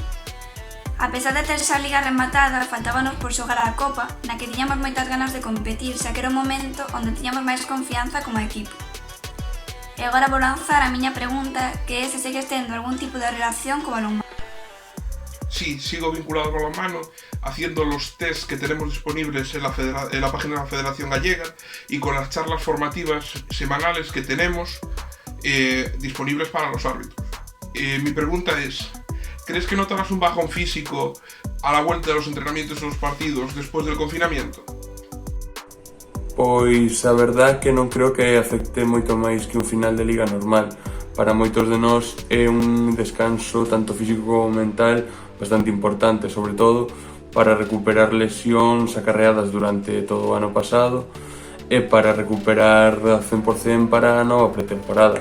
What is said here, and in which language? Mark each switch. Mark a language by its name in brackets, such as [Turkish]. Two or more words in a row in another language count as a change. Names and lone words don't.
[Galician] A pesar de ter esa liga rematada, faltábanos por xogar a Copa, na que tiñamos moitas ganas de competir, xa que era un momento onde tiñamos máis confianza como equipo. E agora vou lanzar a miña pregunta, que é se segues tendo algún tipo de relación co balonmán. [Spanish] Sí, sigo vinculado con balonmano, haciendo los test que tenemos disponibles en la página de la Federación Gallega y con las charlas formativas semanales que tenemos disponibles para los árbitros. Mi pregunta es, ¿crees que notarás un bajón físico a la vuelta de los entrenamientos y los partidos después del confinamiento? [Galician] Pois a verdad que non creo que afecte moito máis que un final de liga normal. Para moitos de nós é un descanso tanto físico como mental bastante importante, sobre todo para recuperar lesións acarreadas durante todo o ano pasado e para recuperar ao 100% para a nova pretemporada.